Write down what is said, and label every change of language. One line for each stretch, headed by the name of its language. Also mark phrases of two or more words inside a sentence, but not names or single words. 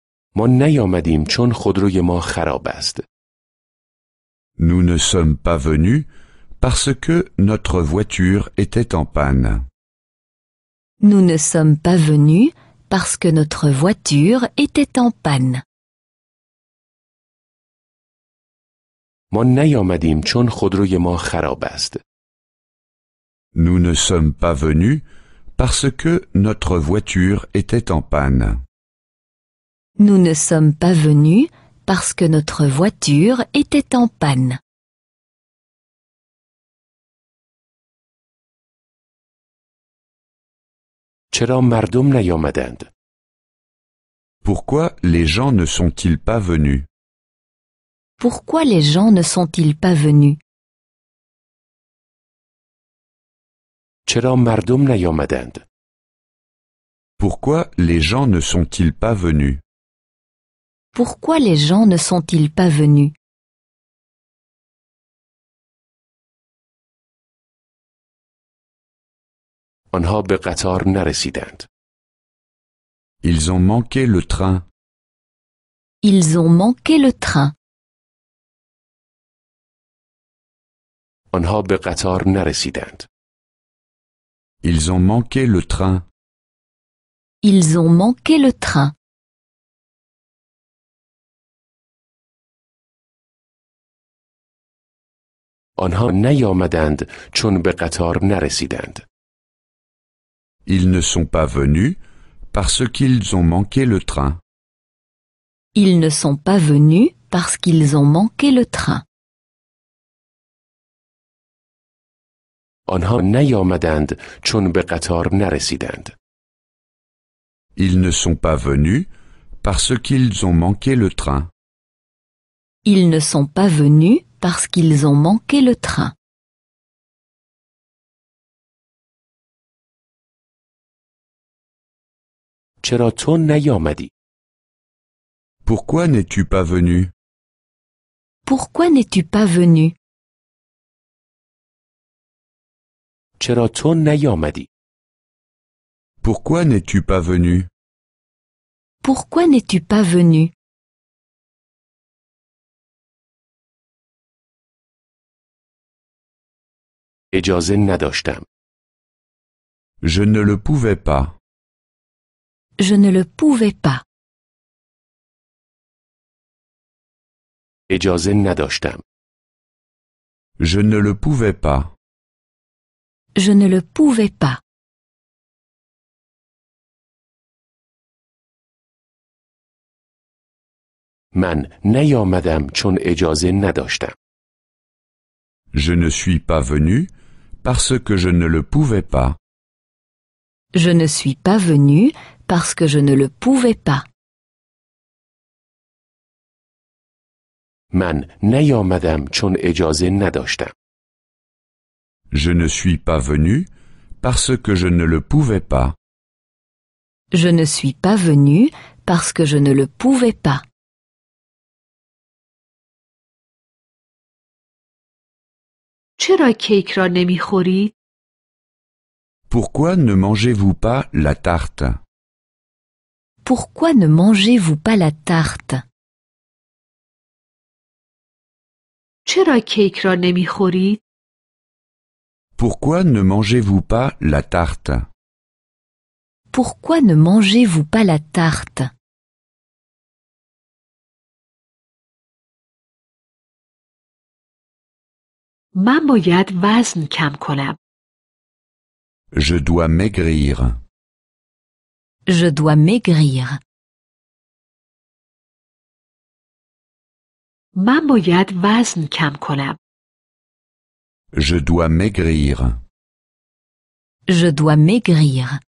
Persian: ما نیامدیم چون خودروی ما خراب است.
French: Nous ne sommes pas venus parce que notre voiture était en panne. Nous ne sommes pas venus parce que notre voiture était en panne.
Persian: ما نیامدیم چون خودروی ما خراب است.
French: Nous ne sommes pas venus parce que notre voiture était en panne. Nous ne sommes pas venus parce que notre voiture était en panne.
Persian: چرا مردم نیامدند؟
French: Pourquoi les gens ne sont-ils pas venus? Pourquoi les gens ne sont-ils pas venus?
Persian: چرا مردم نیامدند؟
French: Pourquoi les gens ne sont-ils pas venus? Pourquoi les gens ne sont-ils pas venus?
Persian: آنها به قطار نرسیدند.
French: Ils ont manqué le train. Ils ont manqué le train.
Persian: آنها به قطار نرسیدند.
French: Ils ont manqué le train. Ils ont manqué le train.
Persian: آنها نیامدند چون به قطار نرسیدند.
French: Ils ne sont pas venus parce qu'ils ont manqué le train. Ils ne sont pas venus parce qu'ils ont manqué le train.
Persian: آنها نیامدند چون به قطار نرسیدند.
French: Ils ne sont pas venus parce qu'ils ont manqué le train. Ils ne sont pas venus parce qu'ils ont manqué le train.
Persian: چرا تو نیامدی؟
French: Pourquoi n'es-tu pas venu? Pourquoi n'es-tu pas venu?
Persian: چرا تو نیامدی؟
French: Pourquoi n'es-tu pas venu? Pourquoi n'es-tu pas venu?
Persian: اجازه نداشتم.
French: Je ne le pouvais pas. Je ne le pouvais pas.
Persian: اجازه نداشتم.
French: Je ne le pouvais pas. Je ne le pouvais pas.
Persian: من نیامدم چون اجازه نداشتم.
French: Je ne suis pas venu parce que je ne le pouvais pas. Je ne suis pas venu parce que je ne le pouvais pas.
Persian: من نیامدم چون اجازه نداشتم.
French: Je ne suis pas venu parce que je ne le pouvais pas. Je ne suis pas venu parce que je ne le pouvais pas.
Persian: چرا کیک را نمیخورید؟
French: Pourquoi ne mangez-vous pas la tarte? Pourquoi ne mangez-vous pas la tarte?
Persian: چرا کیک را نمیخورید؟
French: Pourquoi ne mangez-vous pas la tarte? Pourquoi ne mangez-vous pas la tarte?
Persian: من باید وزن کم کنم.
French: Je dois maigrir. Je dois maigrir.
Persian: من باید وزن کم کنم.
French: Je dois maigrir. Je dois maigrir.